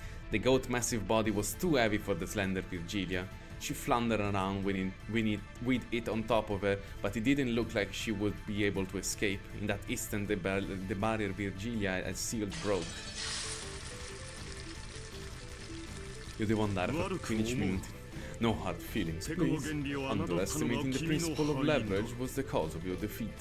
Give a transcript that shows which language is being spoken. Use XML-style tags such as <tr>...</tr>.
<en>The goat's massive body was too heavy for the slender Virgilia. She floundered around with it on top of her, but it didn't look like she would be able to escape. In that instant, the barrier Virgilia had sealed broke.</en> <it>Io devo andare per 15 minuti.</it> <en>No hard feelings, please. Underestimating the principle of leverage was the cause of your defeat.</en>